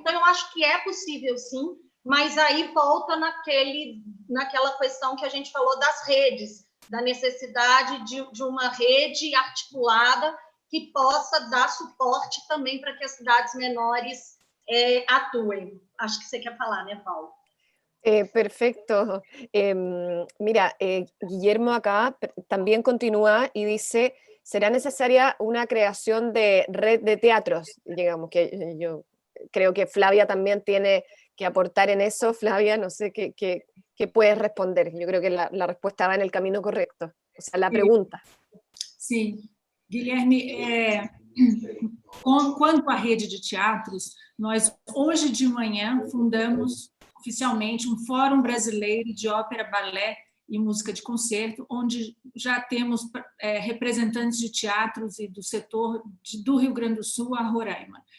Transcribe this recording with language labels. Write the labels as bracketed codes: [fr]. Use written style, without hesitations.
[pt] Então, eu acho que é possível, sim, mas aí volta naquela questão que a gente falou das redes, da necessidade de uma rede articulada que possa dar suporte também para que as cidades menores atuem. Acho que você quer falar, né, Paulo? [es] Perfecto. Mira, Guillermo acá también continúa y dice, será necesaria una creación de red de teatros, digamos, que yo creo que Flavia también tiene que aportar en eso. Flavia, no sé qué puedes responder. Yo creo que la respuesta va en el camino correcto, o sea, la pregunta. [pt] Sim, Guilherme, quanto à rede de teatros, nós hoje de manhã fundamos oficialmente um Fórum Brasileiro de Ópera, Balé e Música de Concerto, onde já temos representantes de teatros e do setor do Rio Grande do Sul a Roraima.